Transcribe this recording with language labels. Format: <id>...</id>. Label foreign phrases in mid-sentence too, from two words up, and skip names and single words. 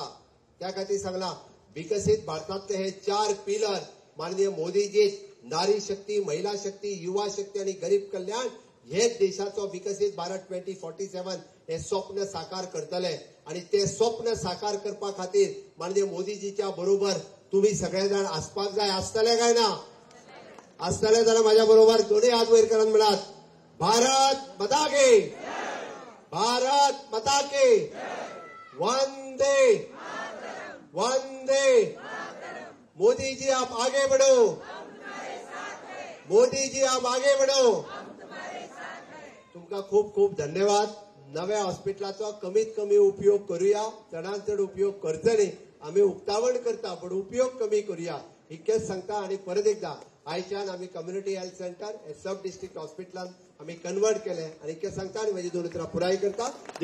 <kok>त्या खातीर सांगला विकसित भारतातले हे 4 पिलर माननीय मोदीजीन नारी शक्ती, महिला शक्ती, युवा शक्ती आणि गरीब कल्याण हे देशाचो विकसित भारत 2047 हे स्वप्न साकार करतले. आणि ते स्वप्न साकार करपा खातीर माननीय मोदीजीच्या बरोबर तुम्ही सगळेजण आसपाक जाय. आसतले काय ना? आसतले जाल्यार माझ्या बरोबर दोन्ही हात वयर करात म्हणात</kok> <hi>भारत माता की, भारत माता की,</hi> <kok>वंदे वंदे</kok> <hi>मोदी जी आप आगे बढ़ो, मोदी जी आप आगे बढ़ो.</hi> <kok>तुमका खूप खूप धन्यवाद. नव्या हॉस्पिटलाचो कमीत कमी उपयोग करूया. चडांत चड उपयोग करचो न्ही. आम्ही उक्तावण करता पण उपयोग कमी करूया इतकेच सांगता. आणि परत एकदा आयच्यान आम्ही</kok> <en>community health centre sub district</en> <kok>हॉस्पिटलान आम्ही कन्वर्ट केले आणि इतकेच सांगता आणि माझी दोन उतरां पुराय करता.</kok>